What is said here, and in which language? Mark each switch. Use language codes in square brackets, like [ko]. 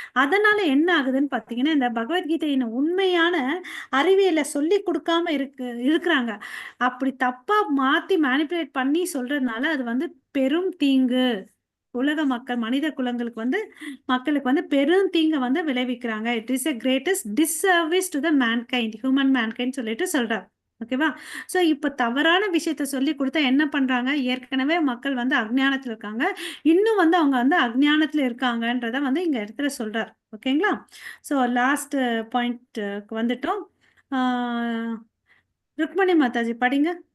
[ta] அதனால என்ன ஆகுதுன்னு பாத்தீங்கன்னா இந்த பகவத்கீதையின் உண்மையான அறிவியலை சொல்லி கொடுக்காம இருக்கிறாங்க. அப்படி தப்பா மாத்தி மேனிபுலேட் பண்ணி சொல்றதுனால அது வந்து பெரும் தீங்கு, உலக மக்கள் மனித மக்களுக்கு வந்து பெரும் தீங்க வந்து விளைவிக்கிறாங்க. [en] it is a greatest disservice to the mankind, human mankind [ta] சொல்லிட்டு சொல்றார். ஓகேவா. சோ இப்ப தவறான விஷயத்த சொல்லி கொடுத்தா என்ன பண்றாங்க, ஏற்கனவே மக்கள் வந்து அஜ்ஞானத்துல இருக்காங்க, இன்னும் வந்து அவங்க வந்து அஜ்ஞானத்துல இருக்காங்கன்றத வந்து இங்க இடத்துல சொல்றார். ஓகேங்களா. சோ லாஸ்ட் பாயிண்ட் வந்துட்டோம். ருக்மணி மாதாஜி படிங்க.